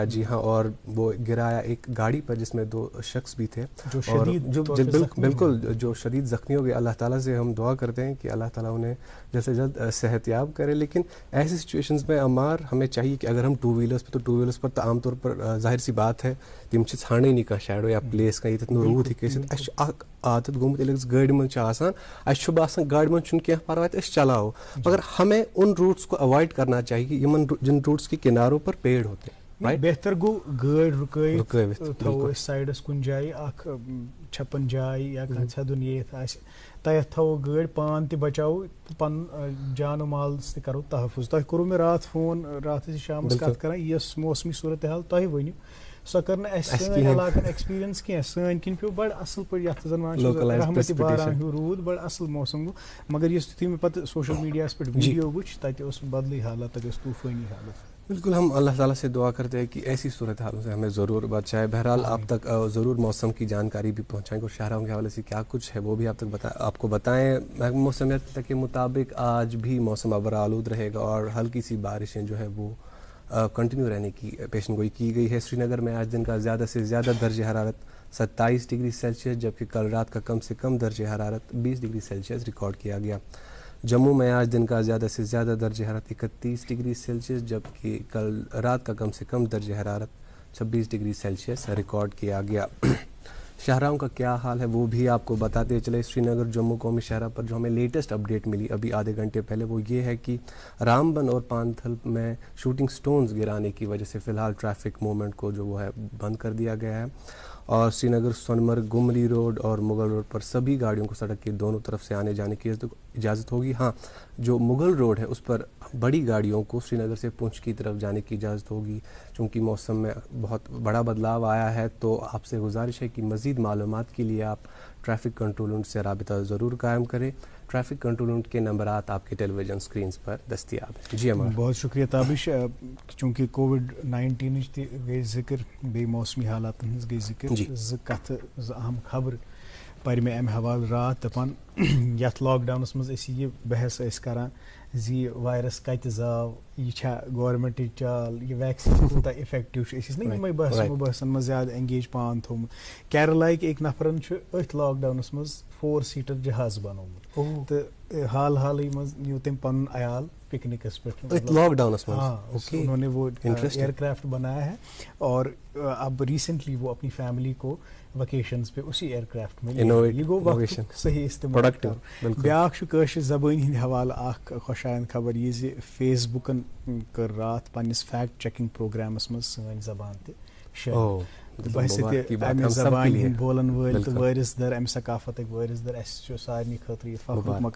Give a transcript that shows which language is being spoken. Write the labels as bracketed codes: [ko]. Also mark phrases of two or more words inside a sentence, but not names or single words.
[ur] جی ہاں, اور وہ گرایا ایک گاڑی پر جس میں 2 شخص بھی تھے, اور جو بالکل جو شدید زخمی ہو گئے. اللہ تعالیٰ سے ہم دعا کرتے ہیں کہ اللہ تعالیٰ انہیں جلد سے جلد صحت یاب کرے. لیکن ایسی سچویشنز میں عمار ہمیں چاہیے کہ اگر ہم 2 ویلرس پہ, تو 2 ویلرس پر تو عام طور پر ظاہر سی بات ہے [ks] تم چھ ژھانڈے نہیں کانٛہہ شیڈو یا پلیس کانٛہہ ییٚتٮ۪تھ نہٕ روٗد ہیٚکہِ ٲسِتھ. اَسہِ چھُ اکھ عادت گوٚمُت ییٚلہِ أسۍ گاڑِ منٛز چھِ آسان, اَسہِ چھُ باسان گاڑِ منٛز چھُنہٕ کینٛہہ پرواے تہٕ أسۍ چلاوو, [ur] مگر ہمیں ان روٹس کو اوائڈ کرنا چاہیے جن روٹس کے کناروں پر پیڑ ہوتے ہیں. [ks] بہتر گوٚو گٲڑۍ رُکٲوِتھ تھاوو أسۍ سایڈس کُنہِ جایہِ اکھ چھپن جاے یا کانٛہہ ژھٮ۪دُن ییٚتھ آسہِ, تتھ تھاوو گٲڑۍ, پان تہِ بچاوو تہٕ پنُن جان و مالس تہِ کرو تحفظ. تۄہہِ کوٚروٕ مےٚ راتھ فون, راتھ ٲسۍ شامس کتھ کران, یۄس موسمی صوٗرتحال تۄہہِ ؤنِو سۄ کٔر نہٕ اَسہِ سٲنۍ علاقن ایکسپیٖرینس کینٛہہ. سٲنۍ کِنۍ پیوٚو بڑٕ اصل پٲٹھۍ, یتھ زن ونان چھِ رحمتِ باران ہیوٗ روٗد, بڑٕ اصل موسم گوٚو. مگر یُتھُے مےٚ پتہٕ [en] social media [ks] پٮ۪ٹھ ویڈیو وٕچھ, تتہِ اوس بدلٕے حالت, تتہِ اوس طوٗفٲنی حالت. [ur] بالکل, ہم اللہ تعالیٰ سے دعا کرتے ہیں کہ ایسی صورتحالوں سے ہمیں ضرور بچائے. بہرحال آپ تک ضرور موسم کی جانکاری بھی پہنچائیں گے, اور شاہراہوں کے حوالے سے کیا کچھ ہے وہ بھی آپ کو بتائیں. موسمیات کے مطابق آج بھی موسم ابر آلود رہے گا, اور ہلکی سی بارشیں جو ہے وہ کنٹینیو رہنے کی پیشن گوئی کی گئی ہے. سری نگر میں آج دن کا زیادہ سے زیادہ درجہ حرارت 27 ڈگری سیلسیس, جبکہ کل رات کا کم سے کم درجہ حرارت 20 ڈگری سیلسیس ریکارڈ کیا گیا. جموں میں آج دن کا زیادہ سے زیادہ درجہ حرارت 31 ڈگری سیلسیس, جبکہ کل رات کا کم سے کم درجہ حرارت 26 ڈگری سیلسیس ریکارڈ کیا گیا. شاہراہوں کا کیا حال ہے وہ بھی آپ کو بتاتے چلے. سری نگر جموں قومی شاہراہ پر جو ہمیں [en] latest update [ur] ملی ابھی آدھے گھنٹے پہلے, وہ یہ ہے کہ رام بن اور پانتھل میں [en] shooting stones [ur] گرانے کی وجہ سے فی الحال [en] traffic movement [ur] کو جو وہ ہے بند کر دیا گیا ہے, اور سری نگر سونمرگ گمری روڈ اور مغل روڈ پر سبھی گاڑیوں کو سڑک کے دونوں طرف سے آنے جانے کی اجازت ہوگی. ہاں, جو مغل روڈ ہے اس پر بڑی گاڑیوں کو سری نگر سے پونچھ کی طرف جانے کی اجازت ہوگی. چونکہ موسم میں بہت بڑا بدلاؤ آیا ہے, تو آپ سے گزارش ہے کہ مزید معلومات کے لیے آپ [en] traffic control unit [ur] سے رابطہ ضرور قائم کریں. [en] traffic control unit [ur] کے نمبرات آپ کے [en] television screens [ur] پر دستیاب ہیں. جی عمار, بہت شکریہ تابش. [ks] چونکہ کووڈ-19 تہِ گٔے ذکر, بیٚیہِ موسمی حالاتن ہٕنٛز گٔے ذکر, زٕ کتھٕ, زٕ اہم خبرٕ پرِ مےٚ امہِ حوالہٕ راتھ. دپان یتھ [en] lockdowns [ks] منٛز أسۍ یہِ بحث ٲسۍ کران زِ یہِ وایرس کتہِ زاو, یہِ چھا گورمنٹٕچ چال, یہِ ویکسیٖن کوٗتاہ اِفیکٹِو چھُ. أسۍ ٲسۍ نا یِمے بحثن منٛز زیادٕ انگیج پان تھوٚومُت. کیرلاہٕکۍ أکۍ نفرن چھُ أتھۍ [en] lockdowns [ks] منٛز 4 سیٖٹر جہاز بنومُت, تہٕ حال حالٕے منٛز نیوٗ تٔمۍ پنُن عیال پکنکس پٮ۪ٹھ [en] lockdowns [ur] میں. انہوں نے وہ [en] air craft [ur] بنایا ہے, اور اب ریسنٹلی وہ اپنی فیملی کو ویکیشنز پہ اسی [en] air craft [ur] میں, [ks] یہ گوٚو وقت صحیح استعمال. بیاکھ چھُ کٲشِر زبٲنۍ ہٕنٛدِ حوالہٕ اکھ خۄشایند خبر یہِ زِ فیس بُکن کٔر راتھ پننِس [en] fact checking programs [ks] منٛز سٲنۍ زبان تہِ شٲمِل. باسہِ تہِ امہِ زبانہِ ہٕنٛدۍ بولن وٲلۍ تہٕ وٲرِث در, امہِ ثقافتٕکۍ وٲرِث در, اسہِ چھُ سارنٕے خٲطرٕ یہِ فخرُک مقام.